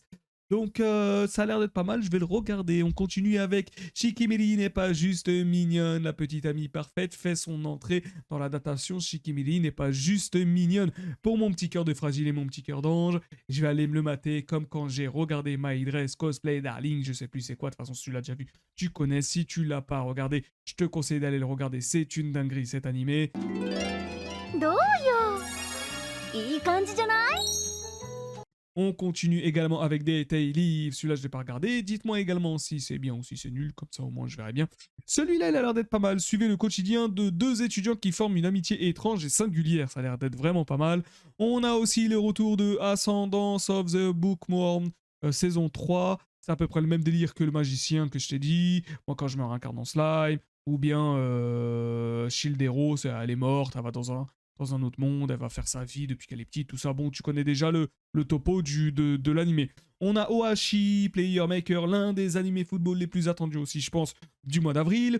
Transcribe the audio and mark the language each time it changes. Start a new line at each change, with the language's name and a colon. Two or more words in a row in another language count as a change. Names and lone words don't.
French: Donc ça a l'air d'être pas mal, je vais le regarder. On continue avec Shikimiri n'est pas juste mignonne, la petite amie parfaite fait son entrée dans la datation. Shikimiri n'est pas juste mignonne. Pour mon petit cœur de fragile et mon petit cœur d'ange, je vais aller me le mater comme quand j'ai regardé My Dress Cosplay Darling, je sais plus c'est quoi, de toute façon si tu l'as déjà vu, tu connais. Si tu l'as pas regardé, je te conseille d'aller le regarder, c'est une dinguerie cet animé.
Japanese: どうよいい感じじゃない？
French: On continue également avec des Tay Leave. Celui-là, je ne l'ai pas regardé. Dites-moi également si c'est bien ou si c'est nul. Comme ça, au moins, je verrai bien. Celui-là, il a l'air d'être pas mal. Suivez le quotidien de deux étudiants qui forment une amitié étrange et singulière. Ça a l'air d'être vraiment pas mal. On a aussi le retour de Ascendance of the Bookworm, saison 3. C'est à peu près le même délire que le magicien que je t'ai dit. Moi, quand je me réincarne en slime. Ou bien Shield Hero, elle est morte, elle va dans un autre monde, elle va faire sa vie depuis qu'elle est petite, tout ça. Bon, tu connais déjà le topo de l'animé. On a Ohashi, Player Maker, l'un des animés football les plus attendus aussi, je pense, du mois d'avril.